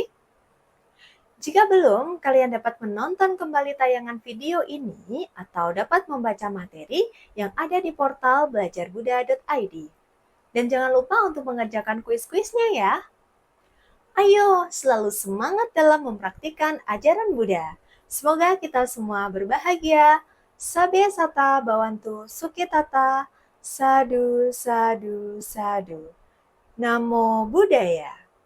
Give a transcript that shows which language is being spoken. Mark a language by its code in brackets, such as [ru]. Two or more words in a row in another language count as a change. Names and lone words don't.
[id] Jika belum, kalian dapat menonton kembali tayangan video ini atau dapat membaca materi yang ada di portal belajarbuddha.id. Dan jangan lupa untuk mengerjakan kuis-kuisnya ya. Ayo, selalu semangat dalam mempraktikkan ajaran Buddha. Semoga kita semua berbahagia. [pi] Sabe sata bawantu sukitata. Sadu, sadu, sadu. Namo Buddhaya.